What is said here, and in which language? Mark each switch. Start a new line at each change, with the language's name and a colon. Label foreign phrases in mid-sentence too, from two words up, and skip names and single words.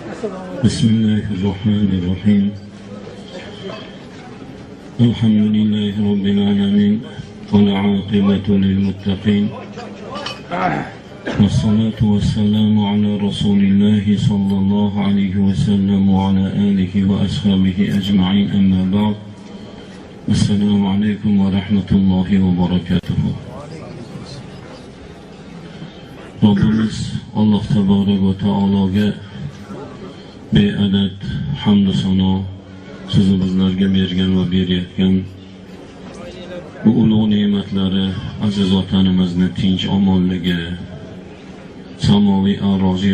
Arabic: بسم الله الرحمن الرحيم الحمد لله رب العالمين والعاقبة للمتقين والصلاة والسلام على رسول الله صلى الله عليه وسلم وعلى آله وأصحابه أجمعين أما بعد السلام عليكم ورحمة الله وبركاته.
Uzbek: Rabbimiz Allah
Arabic: تبارك وتعالى'ga
Uzbek: beadad hamd-u sano sizni bizlarga bergan va berayotgan bu ulug' ne'matlari aziz vatanimizni tinch omonligi, samoviy aroziy